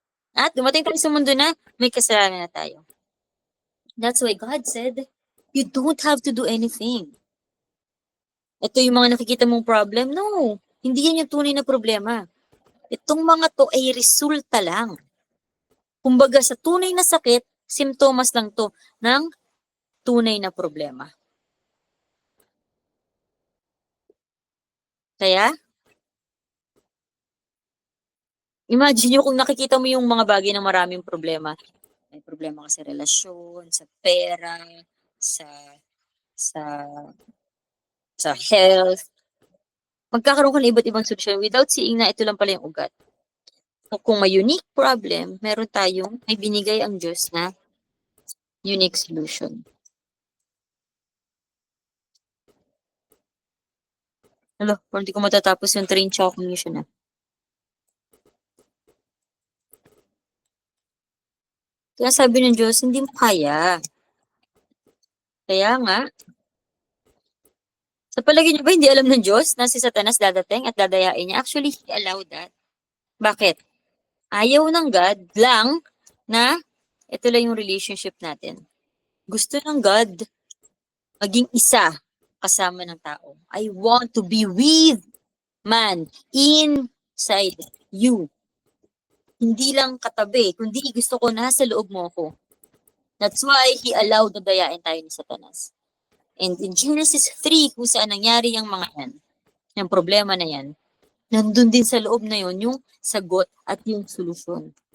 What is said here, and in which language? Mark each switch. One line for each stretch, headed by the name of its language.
Filipino: At dumating tayo sa mundo na may kasalanan na tayo.
English: That's why God said, you don't have to do anything.
Filipino: Ito yung mga nakikita mong problem. No, hindi yan yung tunay na problema. Itong mga to ay resulta lang. Kumbaga sa tunay na sakit, simptomas lang to ng tunay na problema. Kaya, imagine nyo kung nakikita mo yung mga bagay na maraming problema. May problema ka sa relasyon, sa pera, sa sa sa health. Magkakaroon ka ng iba't ibang solusyon without seeing na ito lang pala yung ugat. So, kung may unique problem, may binigay ang Diyos na unique solution. Hello, kung hindi ko matatapos yung train chow commission na. Kaya sabi ng Diyos, hindi mo kaya. Kaya nga, sa palagay niyo ba hindi alam ng Diyos na si Satanas dadating at dadayain niya?
English: Actually, He allowed that.
Filipino: Bakit? Ayaw ng God lang na ito lang yung relationship natin. Gusto ng God maging isa kasama ng tao.
English: I want to be with man inside you.
Filipino: Hindi lang katabi, kundi gusto ko nasa loob mo ako. That's why He allowed na dayain tayo ni Satanas. And in Genesis 3, kung saan nangyari yung mga yan, yung problema na yan, nandun din sa loob na yon yung sagot at yung solusyon.